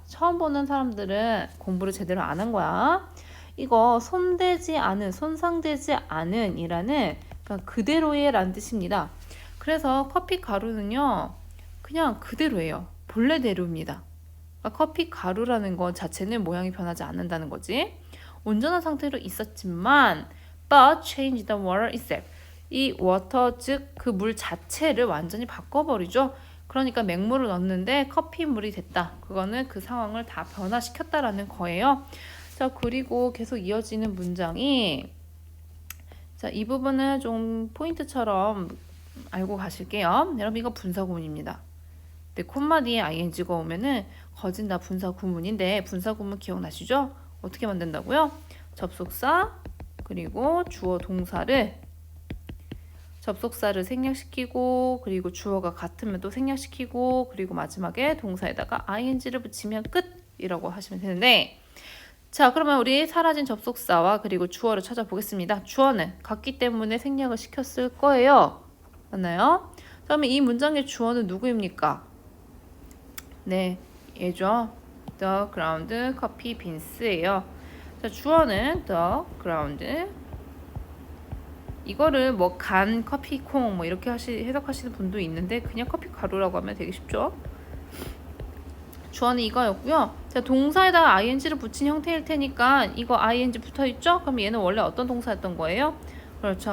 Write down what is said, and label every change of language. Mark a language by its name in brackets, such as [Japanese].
[Korean] 처음 보는 사람들은 공부를 제대로 안 한 거야. 이거 손상되지 않은 이라는 그러니까 그대로의 라는 뜻입니다. 그래서 커피 가루는요 그냥 그대로예요. 본래대로입니다. 그러니까 커피 가루라는 것 자체는 모양이 변하지 않는다는 거지. 온전한 상태로 있었지만 [English] but change the water itself. [Korean] 이 water 즉 그 물 자체를 완전히 바꿔버리죠. 그러니까 맹물을 넣었는데 커피물이 됐다. 그거는 그 상황을 다 변화시켰다라는 거예요. 자, 그리고 계속 이어지는 문장이, 자, 이 부분은 좀 포인트처럼 알고 가실게요. 여러분, 이거 분사구문입니다. 근데 콤마 뒤에 ing가 오면은 거진다 분사구문인데, 분사구문 기억나시죠? 어떻게 만든다고요? 접속사 그리고 주어 동사를, 접속사를 생략시키고, 그리고 주어가 같으면 또 생략시키고, 그리고 마지막에 동사에다가 ing를 붙이면 끝이라고 하시면 되는데, 자, 그러면 우리 사라진 접속사와 그리고 주어를 찾아보겠습니다. 주어는 같기 때문에 생략을 시켰을 거예요. 맞나요? 그러면 이 문장의 주어는 누구입니까? 네, 얘죠. [English] The ground coffee beans예요. [Korean] 자, 주어는 the ground. 이거를 뭐 간 커피콩 뭐 이렇게 해석하시는 분도 있는데 그냥 커피 가루라고 하면 되게 쉽죠. 주어는 이거였고요. 자, 동사에다가 ing를 붙인 형태일 테니까 이거 ing 붙어있죠? 그럼 얘는 원래 어떤 동사였던 거예요? 그렇죠.